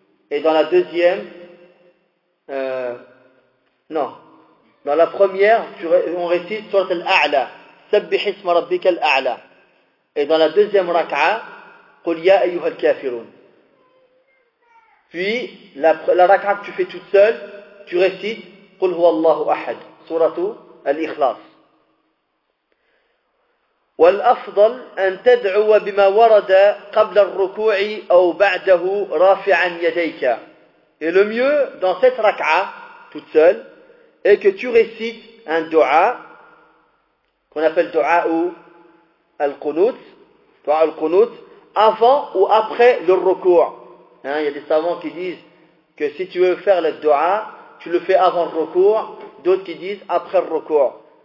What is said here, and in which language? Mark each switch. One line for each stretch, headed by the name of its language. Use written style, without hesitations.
French: Et dans la deuxième, dans la première, on récite surat al-A'la,
Arabic: سَبِّحِ اسْمَ رَبِّكَ الْأَعْلَى.
French: Et dans la deuxième raka'a,
Arabic: قُلْ يَا أَيُّهَا الْكَافِرُونَ.
French: Puis, la raka'a que tu fais toute seule, tu récites
Arabic: قُلْ هُوَ اللَّهُ أَحَدْ,
French: suratu al-Ikhlas.
Arabic: والأفضل أن تدعو بما ورد قبل الركوع أو بعده رافعا يديك.
French: Et le mieux dans cette rak'a toute seule est que tu récites un dua qu'on appelle dua al-qunut, dua al-qunut, avant ou après le recours. Hein, il y a des savants qui disent que si tu veux faire le dua, tu le fais avant le recours, d'autres qui disent après le recours.